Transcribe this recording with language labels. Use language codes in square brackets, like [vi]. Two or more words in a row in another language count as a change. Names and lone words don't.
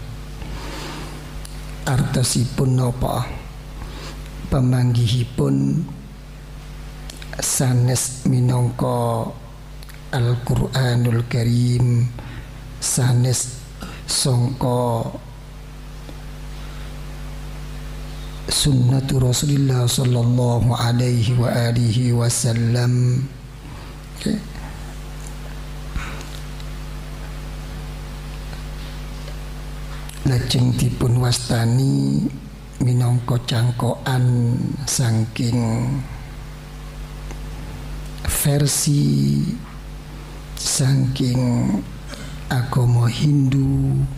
[jv] Artosipun napa? Pamanggihipun sanes minangka Al-Qur'anul Karim, sanes sangka [ar] سنة رسول الله صلى الله عليه وعلى آله وسلم. [jv] Lajeng dipun wastani minangka cangkokan saking versi saking agama Hindu,